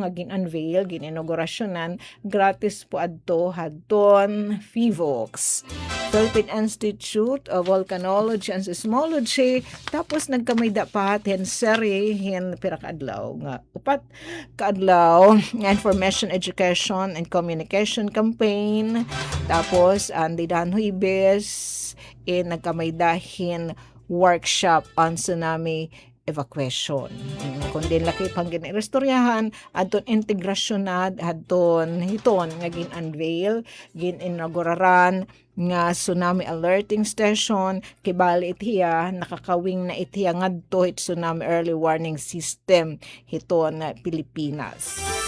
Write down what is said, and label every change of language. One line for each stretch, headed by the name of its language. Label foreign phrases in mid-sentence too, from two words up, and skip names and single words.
Waray: nga gin-unveil gin-inaugurasyonan gratis po adto hadton FIVOX Philippine Institute of Volcanology and Seismology tapos nagkamayda pa hen seri hen pira kaadlaw nga upat kaadlaw nga
English: information education and communication campaign
Waray: tapos ang didan Huibes nagkamayda hen
English: workshop on tsunami evacuation.
Waray: Kundi laki pang gin-restoryahan adton integrasyon adton hiton nga gin-unveil, gin-inauguraran nga
English: tsunami alerting station
Waray: kibali itiya nakakawing na itiya ngadto it
English: tsunami early warning system
Waray: hiton Pilipinas.